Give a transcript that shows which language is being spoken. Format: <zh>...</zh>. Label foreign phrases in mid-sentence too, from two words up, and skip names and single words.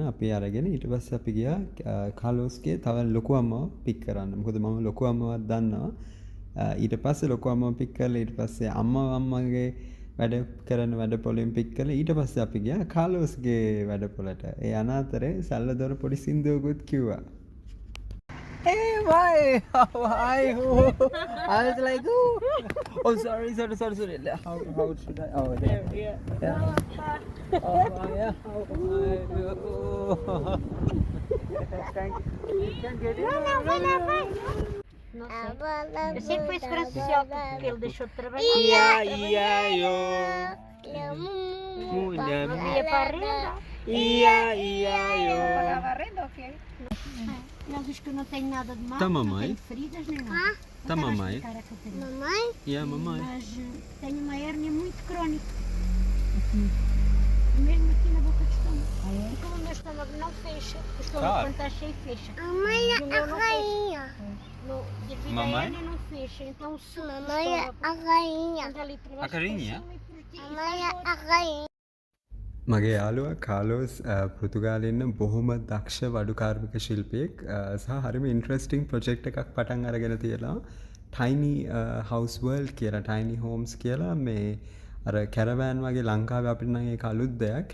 <si>අපි අරගෙන ඊට පස්සේ අපි ගියා කාලොස්ගේ තව ලොකු අම්මව පික් කරන්න. මොකද මම ලොකු අම්මවත් දන්නවා. ඊට පස්සේ ලොකු අම්මව පික් කරලා ඊට පස්සේ අම්මගේ වැඩ කරන වැඩපොළෙන් පික් කරලා ඊට පස්සේ අපි ගියා කාලොස්ගේ වැඩපොළට. ඒ අනාතරේ සල්වදෝරු පොඩි සින්දුවකුත් කිව්වා.</si> <en>Hey, why? Why? I was like, oh, sorry. How should I? Oh, there. Yeah. Oh, yeah. Oh, thank you. You can get it.</en> <pt>Não sei. Eu sempre fui esperança social porque ele deixou de trabalhar. Yo. Não ia para a renda. Yo. Pagava a renda, ok? Ele diz que eu não tenho nada de mal, Tá, não mamãe? tenho feridas nem nada. Tá, Não mamãe? estava a explicar a Catarina. Mamãe?</pt> <en>Yeah, mamãe.</en> <pt>Mas tenho uma hérnia muito crónica. Mesmo aqui na boca do estômago. E como o meu estômago não fecha, o estômago Claro. quando está cheio fecha. Mamãe E é o a meu não fecha. rainha. Devido à Mamãe? hérnia não fecha. Então o suco do Mamãe é estômago a rainha. anda ali por baixo. A carinha? por cima e por aqui, e Mamãe faz é dor. a rainha.</pt> <si>මගේ යාළුවා කාලෝස් පෘතුගාලේ ඉන්න බොහොම දක්ෂ වඩු කාර්මික ශිල්පියෙක්. සහ හරිම</si> <en>interesting project</en> <si>එකක් පටන් අරගෙන තියෙනවා. ටයිනි හවුස් වර්ල්ඩ් කියලා, ටයිනි හෝම්ස් කියලා. මේ අර කැරවෑන් වගේ ලංකාවේ අපිට නම් ඒක අලුත් දෙයක්.</si>